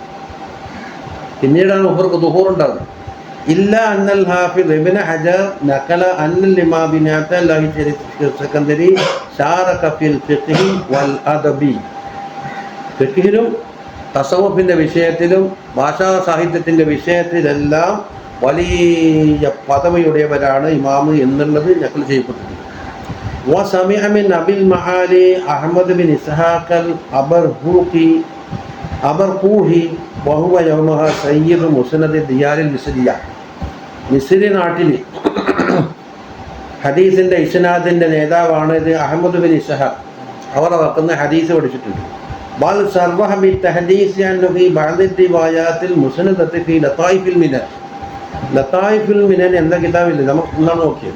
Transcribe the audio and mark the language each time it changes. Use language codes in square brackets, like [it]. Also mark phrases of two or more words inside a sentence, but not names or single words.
[ml] പിന്നീടാണ് മൂപ്പർക്ക് ദുഹൂറുണ്ടാകുന്നത്. [ar] إلا أن الحافظ ابن حجر نقل أن الإمام ابن عبد الله السكندري شارك في الفقه والأدب. [ml] ഫിഖ്ഹിലും തസവുഫിൻ്റെ വിഷയത്തിലും ഭാഷാ സാഹിത്യത്തിൻ്റെ വിഷയത്തിലെല്ലാം വലിയ പദവിയുടേവരാണ് ഇമാമ് എന്നുള്ളത് നഖൽ ചെയ്യപ്പെട്ടിട്ടുണ്ട്. [ar] وسمع من أبي المعالي أحمد بن إسحاق الأبرقوحي وهو يومها سيد مسند الديار المصرية. [ml] മിസ്രി നാട്ടിൽ ഹദീസിൻ്റെ ഇസ്നാദിൻ്റെ നേതാവാണ് ഇത് അഹമ്മദ് ബിൻ ഇസ്ഹാഖ്. അവർ വെക്കുന്ന ഹദീസ് പഠിച്ചിട്ടുണ്ട്. [ar] بل صرح بالتحديث عنه في بعض رواياته المسندة في لطائف المنن. [ml] ലതായിഫുൽ മിനൻ എന്ന കിതാബില്ലേ, നമുക്ക് ഒന്നാണ് നോക്കിയത്.